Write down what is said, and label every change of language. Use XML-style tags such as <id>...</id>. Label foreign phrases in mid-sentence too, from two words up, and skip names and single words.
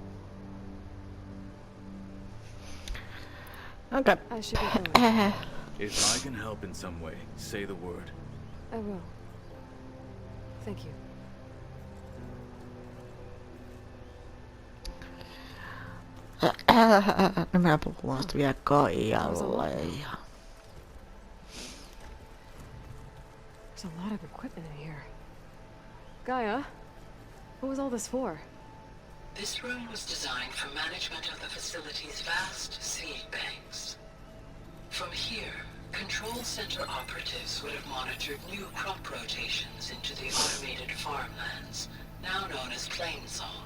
<en>Okay. I should get going. If I can help in some way, say the word. I will. Thank you.</en> <fi>No minä puhun vasta vielä Kaijalle ja...</fi> <en>There's a lot of equipment in here. Gaia, what was all this for? This room was designed for management of the facility's vast seed banks. From here, control center operatives would have monitored new crop rotations into the automated farmlands, now known as Plainsall.</en>